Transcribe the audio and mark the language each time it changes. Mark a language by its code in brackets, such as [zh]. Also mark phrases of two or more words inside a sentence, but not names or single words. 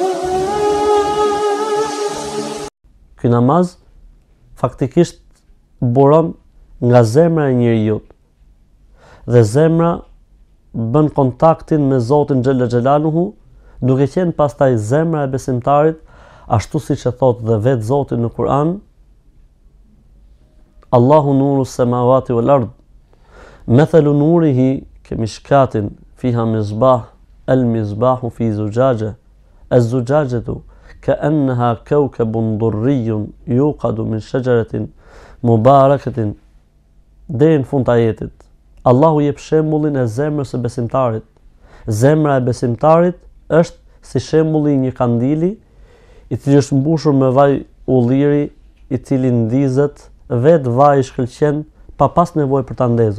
[sq] Ky namaz faktikisht buron nga zemra e njeriu. Dhe zemra bën kontaktin me Zotin [ar] جل جلاله, [sq] duke qenë pastaj zemra e besimtarit, ashtu siç e thot dhe vetë Zoti në Kur'an, [ar] الله نور السماوات والأرض مثل نوره كمشكاة فيها مصباح المصباح في زجاجة الزجاجة كأنها كوكب دري يوقد من شجرة مباركة. [sq] Deri në fund të ajetit, Allahu jep shembullin e zemrës së besimtarit. Zemra e besimtarit është si shembulli i një kandili i cili është mbushur me vaj ulliri i cili ndizet vetë vaj i shkëlqen pa pas nevojë për ta ndezur.